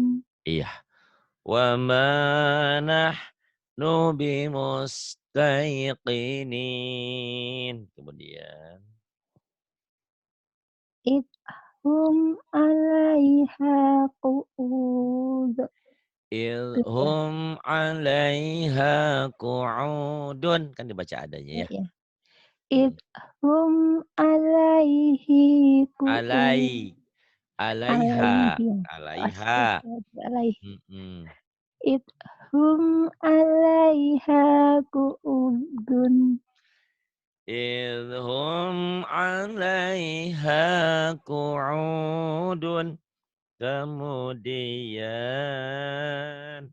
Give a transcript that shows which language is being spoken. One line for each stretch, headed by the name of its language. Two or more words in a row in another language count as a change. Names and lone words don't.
Arabic: Iya. وما نحن بمستيقنين.
Indonesian: Kemudian.
Arabic: إذ هم عليها قعود.
Indonesian: Itu ya?
Arabic: إلهم عليها قعودٌ.
Indonesian: Kan dibaca adanya Ya ya. ya. Hmm.
Arabic: إذ هم عليه قعود. Alaiha. Alaihi ya. Alaiha. Astaghfirullahaladzim. Mm-mm. إذ هم عليها قعودٌ. إذ هم عليها قعودٌ.
Indonesian: Kemudian